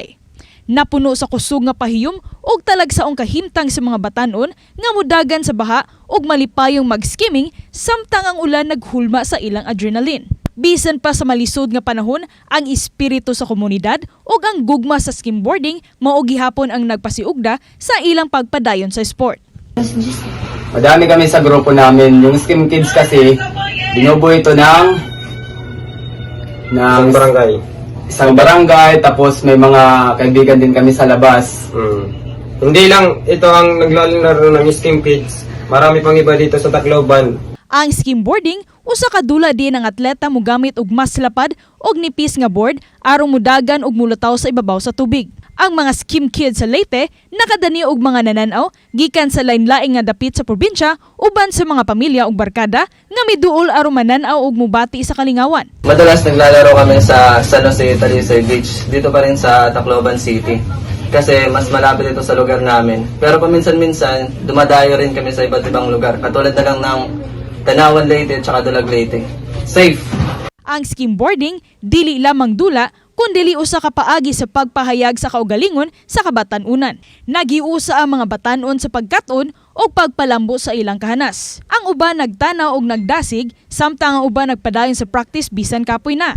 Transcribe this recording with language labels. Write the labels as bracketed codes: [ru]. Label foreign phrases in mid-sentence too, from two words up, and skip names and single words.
[ceb] Napuno sa kusog nga pahiyom ug talagsaong kahimtang sa mga batan-on nga mudagan sa baha ug malipayong mag-skimming samtang ang ulan naghulma sa ilang adrenaline. Bisan pa sa malisod nga panahon, ang espiritu sa komunidad ug ang gugma sa skimboarding mao gihapon ang nagpasiugda sa ilang pagpadayon sa sport. [tl] Madami kami sa grupo namin. Yung Skim Kids kasi binubuo ito ng barangay. Isang barangay, tapos may mga kaibigan din kami sa labas. Hindi lang ito ang naglalaro ng Skim Kids. Marami pang iba dito sa Tacloban. [ceb] Ang skimboarding, usa ka dula din ang atleta mo gamit og mas lapad og nipis nga board aron mudagan og mulutaw sa ibabaw sa tubig. Ang mga skim kids sa Leyte nakadani og mga nananaw gikan sa lain-laing nga dapit sa probinsya uban sa mga pamilya ug barkada nga miduol aron mananaw og mubati sa kalingawan. [tl] Madalas naglalaro kami sa San Jose, Talisay Beach, dito pa rin sa Tacloban City. Kasi mas malapit ito sa lugar namin. Pero paminsan-minsan, dumadayo rin kami sa iba't ibang lugar. Katulad na lang ng Tanawan Leyte at saka Dulag Leyte. Safe! [ceb] Ang skimboarding, dili lamang dula, kundi usa ka paagi sa pagpahayag sa kaugalingon sa kabatan-unan. Nagiusa ang mga batan-on sa pagkat-on o pagpalambo sa ilang kahanas. Ang uban nagtanaw og nagdasig, samtang ang uban nagpadayon sa practice bisan kapoy na.